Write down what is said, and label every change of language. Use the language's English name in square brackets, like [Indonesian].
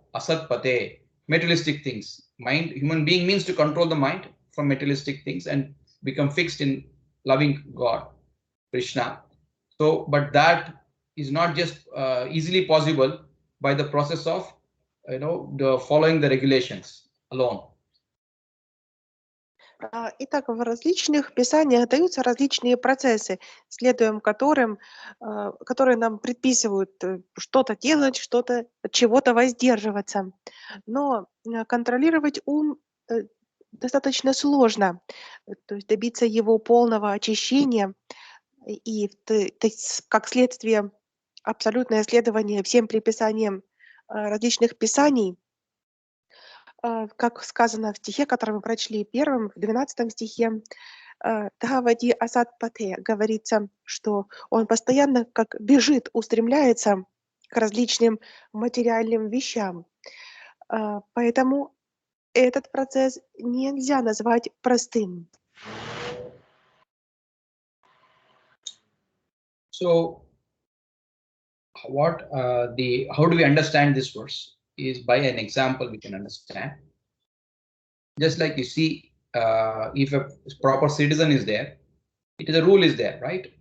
[English] Asat pate, materialistic things. Mind, human being means to control the mind from materialistic things and become fixed in loving God, Krishna. So, but that is not just easily possible by the process of following the regulations alone. [Russian] Итак, в различных писаниях даются различные процессы, следуем которым, которые нам предписывают что-то делать, что-то, от чего-то воздерживаться. Но контролировать ум достаточно сложно, то есть добиться его полного очищения и как следствие абсолютное следование всем предписаниям различных писаний. Как сказано в стихе, который мы прочли первым, в 12 стихе, Дхавади Асад Пате, говорится, что он постоянно как бежит, устремляется к различным материальным вещам. Поэтому этот процесс нельзя назвать простым. [English] So, how do we understand this verse? Is by an example we can understand. Just like you see, if a proper citizen is there, the rule is there, right?